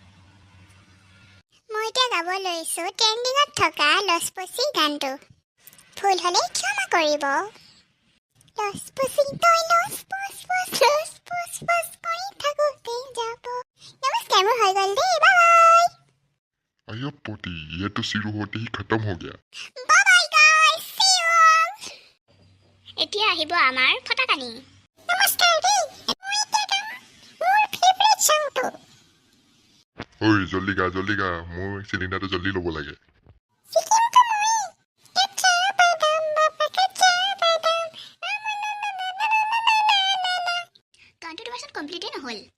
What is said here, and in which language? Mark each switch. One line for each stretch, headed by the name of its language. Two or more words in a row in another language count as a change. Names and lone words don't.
Assamese: মই এতিয়া গাব লৈছোঁ ট্ৰেণ্ডিঙত থকা লচপচি গানটো। ভুল হ'লে ক্ষমা কৰিব। লচপচি তই লচপচ কৰি থাকোঁতে যাব। নমস্কাৰ, মোৰ হৈ গ'ল দেই, বাই।
Hindi: পতি ये तो शुरू होते ही खत्म हो गया।
English: Bye guys, see you all।
Assamese: এতিয়া আহিব আমাৰ ফটাকানি। নমস্কাৰ দেই, মই এতিয়া গাম মোৰ ফেভাৰিট চংটো। জল্দি গা, মোৰ চিলিণ্ডাৰটো জল্দি ল'ব লাগে। গানটো তোমাৰচোন কমপ্লিটেই নহ'ল।